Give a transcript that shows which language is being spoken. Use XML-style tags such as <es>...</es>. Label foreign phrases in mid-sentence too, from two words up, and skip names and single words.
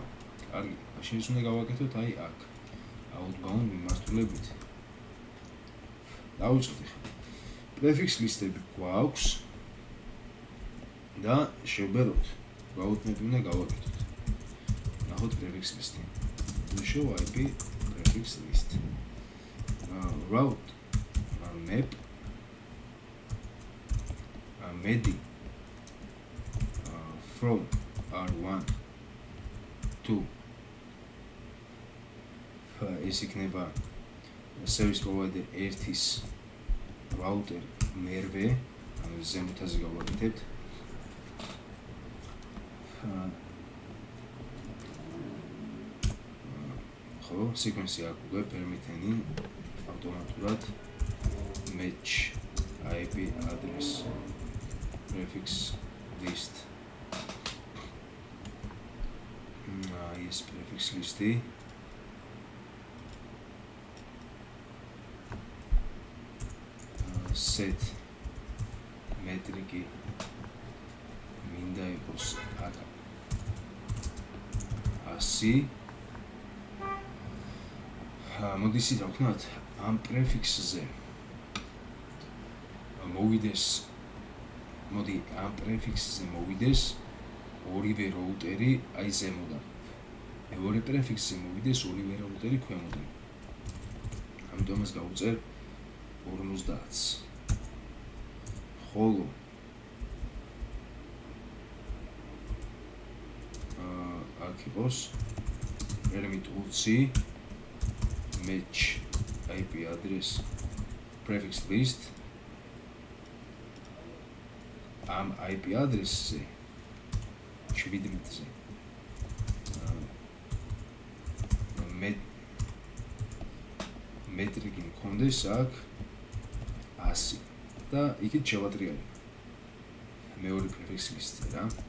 <ka>კარგი, მაშინ ის უნდა გავაკეთოთ აი აქ. outbound მიმართულებით. დავიწყოთ ახლა.</ka> <en>prefix listები</en> <ka>გვაქვს და შევბეროთ.</ka> <en>route map</en> <ka>უნდა გავაკეთოთ. ნახოთ</ka> <en>prefix list-ი. show IP prefix list. route map medi from R1 to</en> <ka>ეს იქნება</ka> <en>service provider 1-ის router</en> <ka>მერვე, ანუ ზემოთაზე გავაკეთებთ. ხო, sequence აქ უკვე permit-ენი ავტომატურად</ka> <en>match IP address prefix list. Yes, prefix list-ი. set metric</en> <ka>მინდა იყოს აქ 100. მოდი ისე დავქნათ ამ prefix-ზე მოვიდეს, მოდი ამ prefix-ზე მოვიდეს ორივე როუტერი აი ზემოდან. მეორე prefix-ზე მოვიდეს ორივე როუტერი ქვემოდან. ამიტომ ამას გავუწერ 50-ს. ხოლო აქ იყოს</ka> <en>permit 20 match IP address prefix list.</en> <ka>ამ</ka> <en>IP address-ზე</en> <ka>17-ზე მეტრიკი მქონდეს აქ 100 და იქით შევატრიალებ მეორე</ka> <en>prefix list-ზე</en> <ka>რა.</ka>